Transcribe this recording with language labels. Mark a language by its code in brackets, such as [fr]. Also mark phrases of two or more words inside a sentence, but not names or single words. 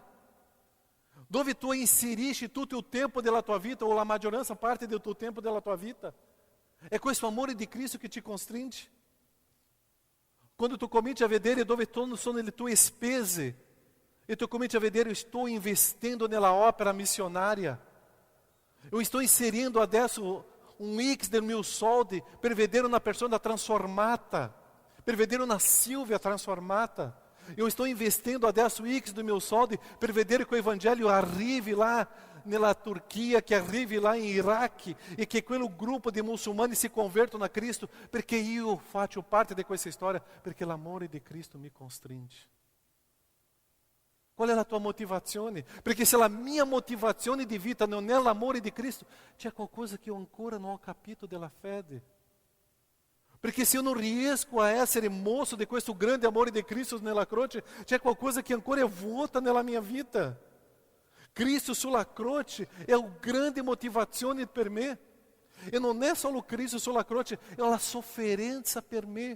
[it] Dove tu inserisci tutto il tempo della tua vita, o la maggioranza parte del tuo tempo della tua vita? È questo amore di Cristo che ti costringe? Quando tu cominci a vedere dove sono le tue spese, e tu cominci a vedere, [pt] eu estou investindo [it] nella opera missionária, [pt] eu estou inserindo [it] adesso X del mio soldi per vedere una persona transformata, per vedere una Silvia transformata. [pt] Eu estou investindo [it] adesso X [pt] do meu [it] soldi per vedere che [pt] o evangelho [it] arrivi lá nella Turchia, che arrivi lá in Iraq e che quel gruppo di muçulmani si convertano a Cristo, perché io faccio parte di questa storia, perché l'amore di Cristo mi costringe. Qual è la tua motivazione? Perché se la mia motivazione di vita non è l'amore di Cristo, c'è qualcosa che io ancora non ho capito della fede. Perché se [pt] eu não [it] riesco a essere moço di questo grande amore di Cristo nella croce, c'è qualcosa che ancora è vuota nella mia vita. Cristo sulla croce è una grande motivazione per me. E non è solo Cristo sulla croce, è la sofferenza per me.